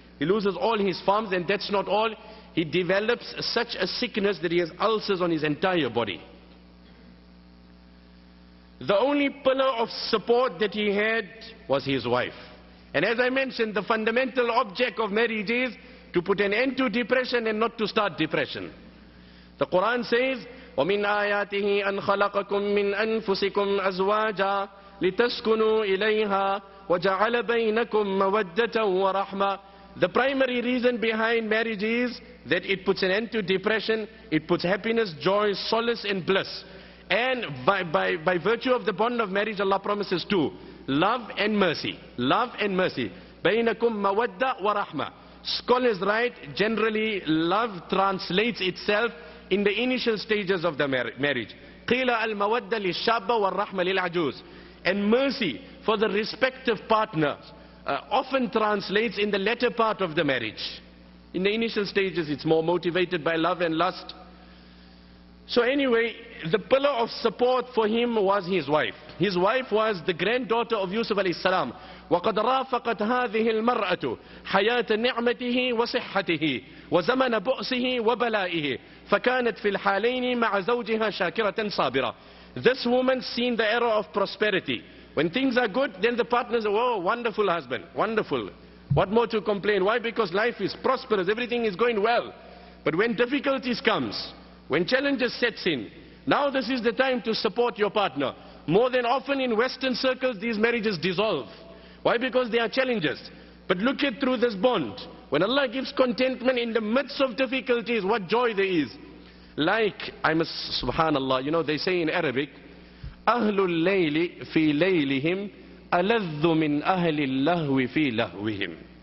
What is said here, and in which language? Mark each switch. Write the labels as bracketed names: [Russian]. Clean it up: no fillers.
[English] He loses all his farms, and that's not all. He develops such a sickness that he has ulcers on his entire body. The only pillar of support that he had was his wife. And as I mentioned, the fundamental object of marriage is to put an end to depression and not to start depression. The Quran says, [Arabic] وَمِنْ آيَاتِهِ أَنْ خَلَقَكُم مِّنْ أَنفُسِكُمْ أَزْوَاجًا لِتَسْكُنُوا إِلَيْهَا وَجَعَلَ بَيْنَكُمْ مَوَدَّةً وَرَحْمَةً. [English] The primary reason behind marriage is that it puts an end to depression, it puts happiness, joy, solace and bliss. And by virtue of the bond of marriage, Allah promises two: love and mercy. Love and mercy. [Arabic] بينكم مودة ورحمة. [English] Scholars write, generally love translates itself in the initial stages of the marriage. [Arabic] قيل المودة للشابة والرحمة للعجوز. [English] And mercy for the respective partners often translates in the latter part of the marriage. In the initial stages it's more motivated by love and lust. So anyway, the pillar of support for him was his wife. His wife was the granddaughter of Yusuf alayhi salam. [Arabic] وَقَدْ رَافَقَتْ هَذِهِ الْمَرْأَةُ حَيَاةَ نِعْمَتِهِ وَصِحَّتِهِ وَزَمَنَ بُؤْسِهِ وَبَلَائِهِ فَكَانَتْ فِي الْحَالَيْنِ مَعَ زَوْجِهَا شَاكِرَةً صَابِرَةً. [English] This woman seen the era of prosperity. When things are good, then the partners say, oh, wonderful husband, wonderful. What more to complain? Why? Because life is prosperous, everything is going well. But when difficulties comes, when challenges sets in, now this is the time to support your partner. More than often in Western circles, these marriages dissolve. Why? Because there are challenges. But look at through this bond. When Allah gives contentment in the midst of difficulties, what joy there is. Like, subhanallah, you know, they say in Arabic, [Arabic] أهل الليل في ليلهم ألذ من أهل اللهو في لهوهم.